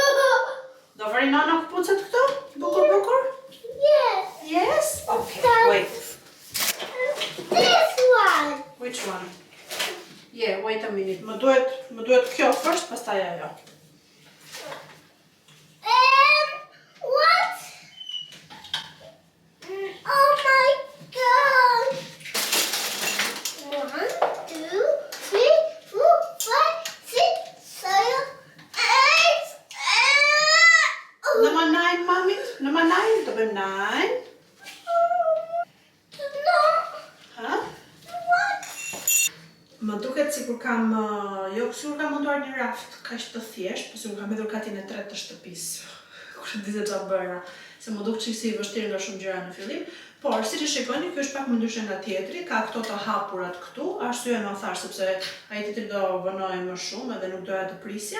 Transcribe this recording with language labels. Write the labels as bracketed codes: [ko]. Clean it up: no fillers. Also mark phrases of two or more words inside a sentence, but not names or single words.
[sq] Do vëri nana këpucët këto? Bukur? [en] Yes. Yes? Okay, wait. This one. Which one? Yeah, wait a minute. [sq] Më duhet kjo first, pastaj ajo. [en] What? Oh my god. 1, 2, 3, 4, 5, 6, 7, 8. Number 9, mamit. [sq] Number 9, do bëjmë 9. [en] No. Ha? What? [sq] Më duket sikur kam, jo sikur kam montuar një raft kaq të thjesht, por sikur kam hedhur katin e tretë të shtëpisë. Kur di se çfarë bëra, se më duk çiksi i vështirë nga shumë gjëra në fillim. Por siç e shikoni, ky është pak më ndryshe nga tjetri, ka këto të hapurat këtu, arsye më thash sepse ai tjetri do vënojë më shumë edhe nuk doja të prisja.